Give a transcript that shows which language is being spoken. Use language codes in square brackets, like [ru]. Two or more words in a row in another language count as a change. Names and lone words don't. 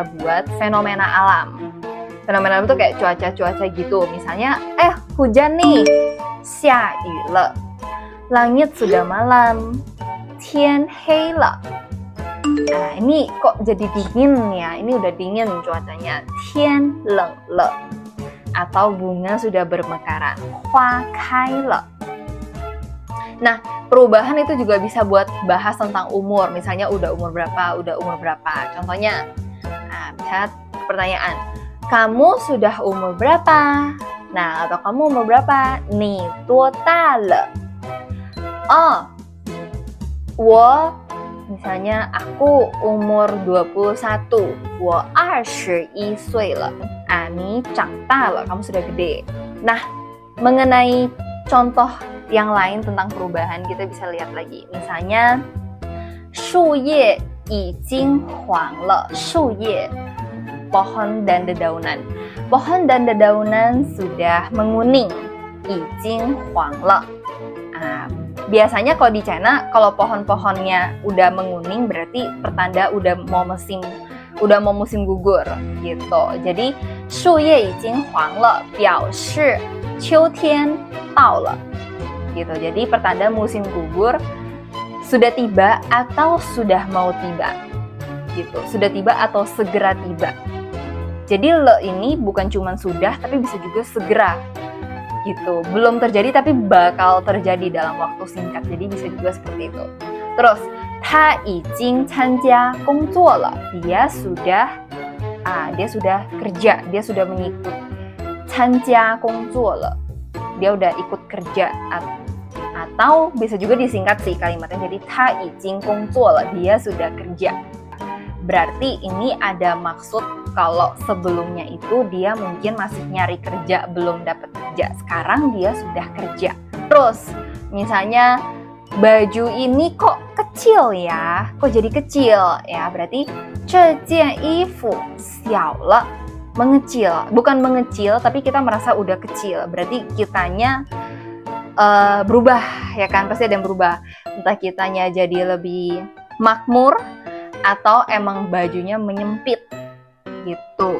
[id] buat fenomena alam fenomena itu kayak cuaca-cuaca gitu misalnya hujan nih [zh] 下雨了 [id] langit sudah malam [zh] 天黑了 [id] nah ini kok jadi dingin ya ini udah dingin cuacanya [zh] 天冷了 [id] atau bunga sudah bermekaran [zh] 花开了 [id] nah perubahan itu juga bisa buat bahas tentang umur misalnya udah umur berapa contohnya misalnya pertanyaan kamu sudah umur berapa nah atau kamu umur berapa [zh] 你多大了 [id] 我 misalnya aku umur 21 [zh] 我21岁了 你长大了 [id] kamu sudah gede nah mengenai contoh yang lain tentang perubahan kita bisa lihat lagi misalnya [zh] 树叶已经黄了树叶 [id] pohon dan dedaunan sudah menguning [zh] 已经黄了 [id] biasanya kalau di China kalau pohon-pohonnya udah menguning berarti pertanda udah mau musim gugur gitu jadi [zh] 树叶已经黄了表示秋天到了 [id] gitu jadi pertanda musim gugur sudah tiba atau sudah mau tiba gitu sudah tiba atau segera tiba jadi le ini bukan cuma sudah tapi bisa juga segera gitu belum terjadi tapi bakal terjadi dalam waktu singkat jadi bisa juga seperti itu terus [zh] 他已经参加工作了 [id] dia sudah kerja dia sudah mengikut [zh] 参加工作了 [id] dia udah ikut kerja atau bisa juga disingkat sih kalimatnya jadi [zh] 他已经工作了 [id] dia sudah kerja berarti ini ada maksud kalau sebelumnya itu dia mungkin masih nyari kerja, belum dapat kerja. Sekarang dia sudah kerja. Terus, misalnya baju ini kok kecil ya? Kok jadi kecil? Ya, berarti [zh] 这件衣服小了 [id] mengecil. Bukan mengecil, tapi kita merasa udah kecil. Berarti kitanya berubah, ya kan? Pasti ada yang berubah. Entah kitanya jadi lebih makmur, atau emang bajunya menyempit gitu.